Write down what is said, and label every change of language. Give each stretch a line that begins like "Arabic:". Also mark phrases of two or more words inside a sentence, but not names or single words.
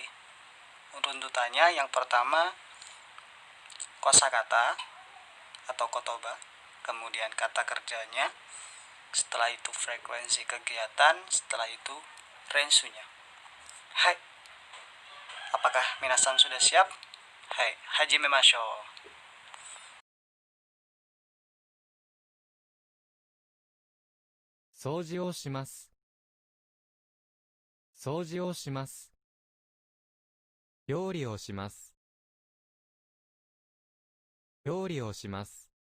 Indonesian: Runtutannya yang pertama kosakata atau kotoba, kemudian kata kerjanya, setelah itu frekuensi kegiatan, setelah itu rensunya. Hai. Apakah minasan sudah siap?
Japanese: Hai, hajimemashou. 掃除をします。掃除をします。料理をします。料理をします。